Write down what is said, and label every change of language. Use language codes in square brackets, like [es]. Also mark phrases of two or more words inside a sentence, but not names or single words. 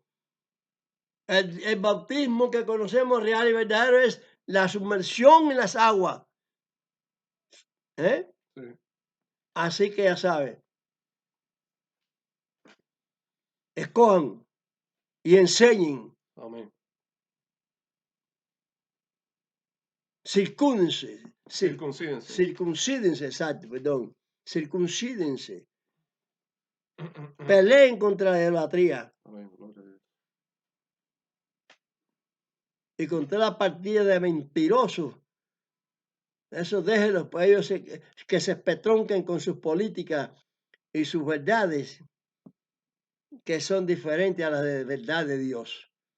[es] El bautismo que conocemos real y verdadero es la sumersión en las aguas. Sí. Así que ya saben, escojan y enseñen. Amén. Circúndense. Circuncídense. Circuncídense, exacto, perdón. Circuncídense. Peleen contra la idolatría. Amén. Gloria a Dios. Y contra la partida de mentirosos. Eso déjenlos, pues ellos que se espetronquen con sus políticas y sus verdades, que son diferentes a las de verdad de Dios.